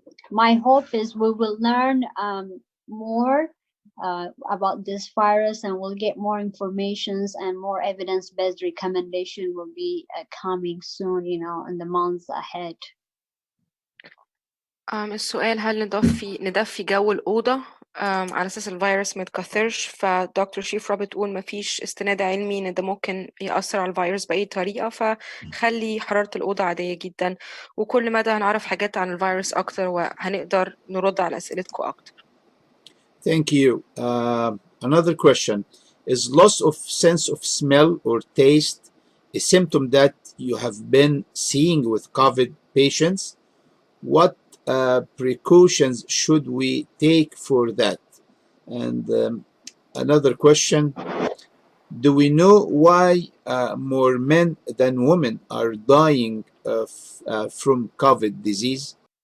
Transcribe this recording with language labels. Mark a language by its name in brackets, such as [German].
[English] My hope is we will learn more about this virus, and we'll get more informations and more evidence-based recommendation will be coming soon, in the months ahead. [Arabic] السؤال هل ندفي جو الأوضة على أساس الفيروس ما يتكثرش؟ فدكتور شيفرا بتقول ما فيش استناد علمي إن ده ممكن يأثر على الفيروس بأي طريقة، فخلي حرارة الأوضة عادية جدا، وكل مدى هنعرف حاجات عن الفيروس أكتر وهنقدر نرد على أسئلتكم أكتر. [English] Thank you. Another question. Is loss of sense of smell or taste a symptom that you have been seeing with COVID patients? What precautions should we take for that? And another question. Do we know why more men than women are dying from COVID disease?